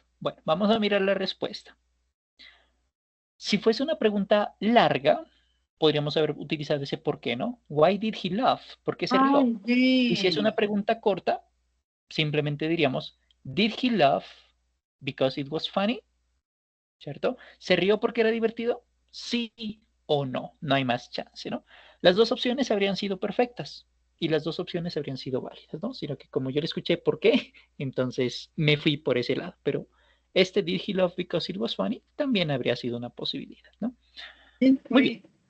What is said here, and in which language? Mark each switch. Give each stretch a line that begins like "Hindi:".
Spanish: Bueno, vamos a mirar la respuesta. Si fuese una pregunta larga, podríamos haber utilizado ese por qué, ¿no?
English: Why did he laugh?
Spanish: ¿Por qué se rió? Y si es una pregunta corta, simplemente diríamos,
English: did he laugh because it was funny?
Spanish: ¿Cierto? ¿Se rió porque era divertido? Sí o no. No hay más chance, ¿no? Las dos opciones habrían sido perfectas y las dos opciones habrían sido válidas, ¿no? Sino que como yo le escuché por qué, entonces me fui por ese lado. Pero este
English: did he laugh because it was funny
Spanish: también habría sido una posibilidad, ¿no? Muy bien.